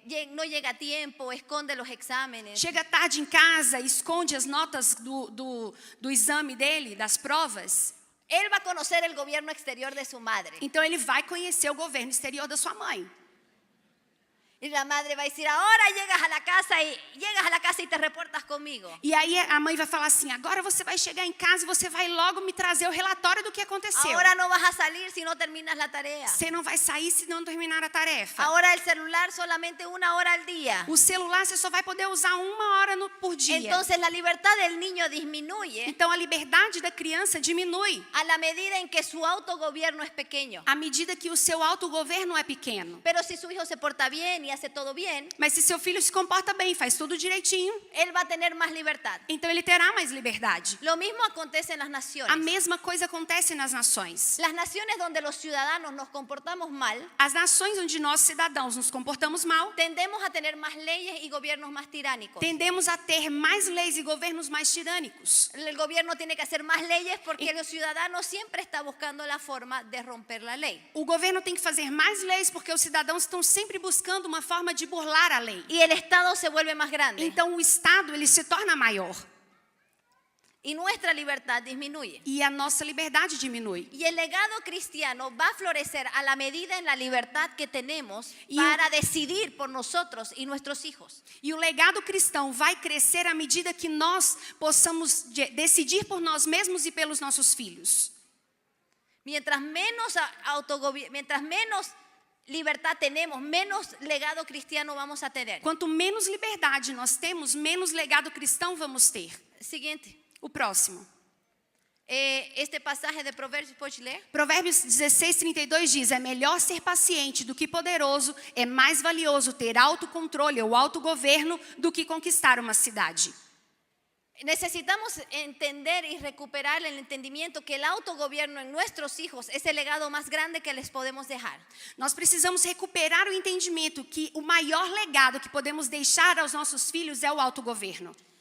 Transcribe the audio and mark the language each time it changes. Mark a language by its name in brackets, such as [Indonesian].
[Spanish] no llega a tiempo, esconde los exámenes, [Portuguese] chega tarde em casa, esconde as notas do exame dele, das provas, [Spanish] él va a conocer el gobierno exterior de su madre. [Portuguese] então ele vai conhecer o governo exterior da sua mãe. [Spanish] Y la madre va a decir, ahora llegas a la casa y te reportas conmigo. [Portuguese] E aí a mãe vai falar assim, agora você vai chegar em casa e você vai logo me trazer o relatório do que aconteceu. [Spanish] Ahora no vas a salir si no terminas la tarea. [Portuguese] Você não vai sair se não terminar a tarefa. [Spanish] Ahora el celular solamente 1 hora al día. [Portuguese] O celular você só vai poder usar 1 hora por dia. [Spanish] Entonces la libertad del niño disminuye [Portuguese] Então a liberdade da criança diminui [Spanish] a la medida en que su autogobierno es pequeño. [Portuguese] à medida que o seu autogoverno é pequeno. [Spanish] Pero si su hijo se porta bien y hace todo bien, [Portuguese] Mas se seu filho se comporta bem, faz tudo direitinho, [Spanish] él va a tener más libertad. [Portuguese] então ele terá mais liberdade. [Spanish] Lo mismo acontece en las [Portuguese] A [Spanish] naciones. [Portuguese] mesma coisa acontece nas nações. [Spanish] Las naciones donde los ciudadanos nos comportamos mal, [Portuguese] As nações onde nós cidadãos nos comportamos mal, [Spanish] tendemos a tener más leyes y gobiernos más tiránicos. [Portuguese] tendemos a ter mais leis e governos mais tirânicos. [Spanish] El gobierno tiene que hacer más leyes porque los ciudadanos siempre están buscando la forma de romper la ley. [Portuguese] O governo tem que fazer mais leis porque os cidadãos estão sempre buscando uma forma de burlar a lei. [Spanish] Y el Estado se vuelve más grande. [Portuguese] Então o Estado ele se torna maior [Spanish] Y nuestra libertad disminuye. [Portuguese] e a nossa liberdade diminui. [Spanish] Y el legado cristiano va a florecer a la medida en la libertad que tenemos Y- para decidir por nosotros y nuestros hijos. [Portuguese] E o legado cristão vai crescer à medida que nós possamos decidir por nós mesmos e pelos nossos filhos. [Spanish] Mientras menos libertad tenemos, menos legado cristiano vamos a tener. [Portuguese] Quanto menos liberdade nós temos, menos legado cristão vamos ter. [Spanish] Siguiente. [Portuguese] O próximo. [Spanish] Este pasaje de Proverbios, ¿puedes leer? [Portuguese] Provérbios 16:32 diz: é melhor ser paciente do que poderoso, é mais valioso ter autocontrole ou autogoverno do que conquistar uma cidade. [Spanish] Necesitamos entender y recuperar el entendimiento que el autogobierno en nuestros hijos es el legado más grande que les podemos dejar. [Portuguese] Nós precisamos recuperar o entendimento que o maior legado que podemos deixar aos nossos filhos é o autogoverno.